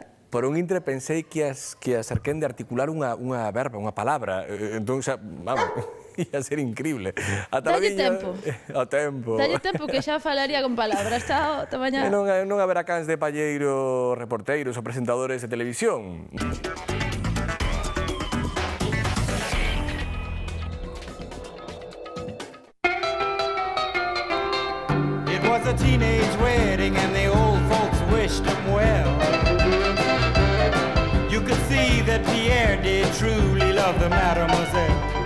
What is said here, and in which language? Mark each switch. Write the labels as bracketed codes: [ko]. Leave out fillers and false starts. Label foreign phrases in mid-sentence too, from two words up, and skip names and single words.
[gl] por un intre pensei que as Arquén de articular unha verba, unha palabra, entón xa, vamos, ia ser increíble. Dalle tempo. O tempo. Dalle tempo que xa falaría con palabras. Chao, ata mañá. E non haberá cans de palleiro, reporteiros ou presentadores de televisión. [en] It was a teenage wedding and the old folks wished him well. You could see that Pierre did truly love the mademoiselle.